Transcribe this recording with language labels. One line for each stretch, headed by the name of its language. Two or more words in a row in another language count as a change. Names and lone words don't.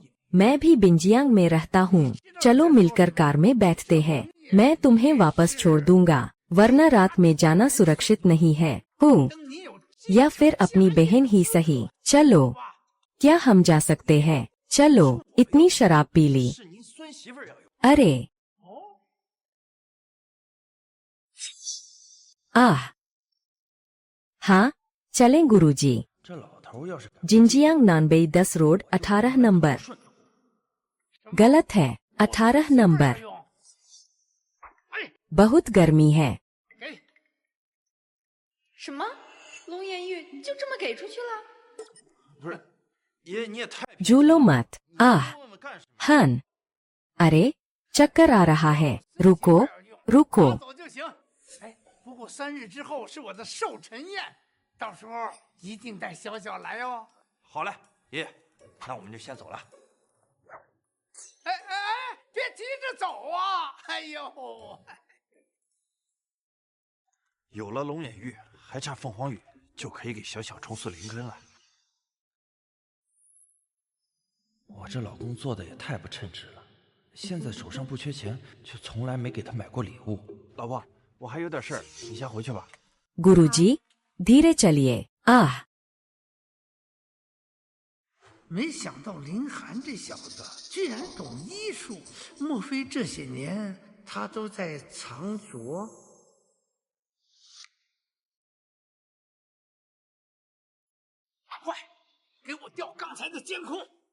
Hindi: मैं भी बिंजियांग में रहता हूँ। चलो मिलकर कार में बैठते हैं, मैं तुम्हें वापस छोड़ दूंगा, वरना रात में जाना सुरक्षित नहीं है। हूँ या फिर अपनी बहन ही सही। चलो, क्या हम जा सकते हैं? चलो, इतनी शराब पी ली।
Chinese: 是您孙媳妇儿要有。
Hindi: अरे आह, हाँ चलें गुरुजी।
Chinese: 这老头要是敢
Hindi: जिंजियांग नानबे 10 रोड 18 नंबर।
Chinese: 顺从，
Hindi: गलत है, 18 नंबर। बहुत गर्मी है।
Chinese: 什么？龙颜玉就这么给出去了？不是，爷爷你也太
Hindi: जूलो मत आह हन अरे चक्कर आ रहा है रुको रुको
Chinese: 走就行。哎，不过3日之后是我的寿辰宴，到时候一定带小小来哦。好嘞，爷爷，那我们就先走了。哎，别急着走啊！哎呦，有了龙眼玉，还差凤凰羽，就可以给小小重塑灵根了。我这老公做的也太不称职了，现在手上不缺钱，却从来没给他买过礼物。老婆，我还有点事儿，你先回去吧。
Hindi: गुरुजी धीरे चलिए आह
Chinese: 没想到林寒这小子居然懂医术，莫非这些年他都在藏拙？快，给我调刚才的监控！